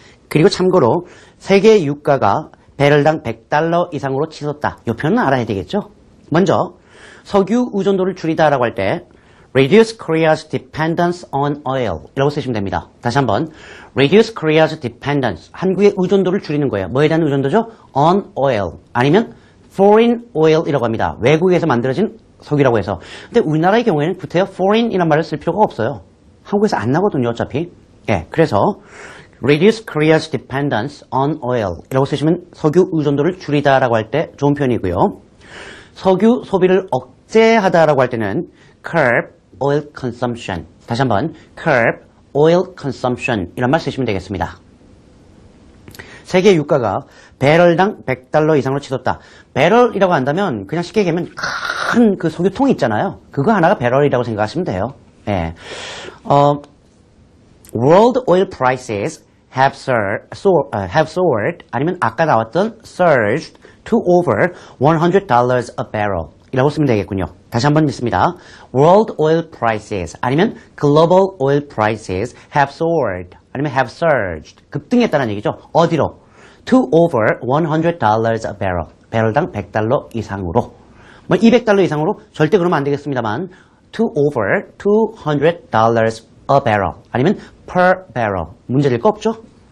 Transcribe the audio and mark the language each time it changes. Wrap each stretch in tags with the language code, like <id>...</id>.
<ko>그리고 참고로 세계 유가가 배럴당 100달러 이상으로 치솟다. 이 표현은 알아야 되겠죠? 먼저 석유 의존도를 줄이다라고 할 때 reduce Korea's dependence on oil 이라고 쓰시면 됩니다. 다시 한번 reduce Korea's dependence 한국의 의존도를 줄이는 거예요. 뭐에 대한 의존도죠? on oil 아니면 foreign oil이라고 합니다. 외국에서 만들어진 석유라고 해서. 근데 우리나라의 경우에는 구태여 foreign이라는 말을 쓸 필요가 없어요. 한국에서 안 나거든요. 어차피. 예, 그래서 reduce Korea's dependence on oil 이라고 쓰시면 석유 의존도를 줄이다라고 할 때 좋은 표현이고요. 석유 소비를 억제하다라고 할 때는 curb oil consumption. 다시 한번 curb oil consumption 이런 말 쓰시면 되겠습니다. 세계 유가가 배럴당 100달러 이상으로 치솟다. 배럴이라고 한다면 그냥 쉽게 얘기하면 큰 그 석유통이 있잖아요. 그거 하나가 배럴이라고 생각하시면 돼요. 예.</ko> <en>World oil prices have soared 아니면 아까 나왔던 surged to over $100 a barrel 이라고 쓰면 되겠군요.</en> <ko>다시 한번 읽습니다.</ko> <en>World oil prices 아니면 global oil prices have soared 아니면 have surged 급등했다는 얘기죠.</en> <ko>어디로?</ko> <en>To over $100 a barrel 배럴당 100달러 이상으로 뭐 200달러 이상으로 절대 그러면 안 되겠습니다만 to over $200 a barrel 아니면</en> <ko>per barrel. 문제될 거 없죠?</ko>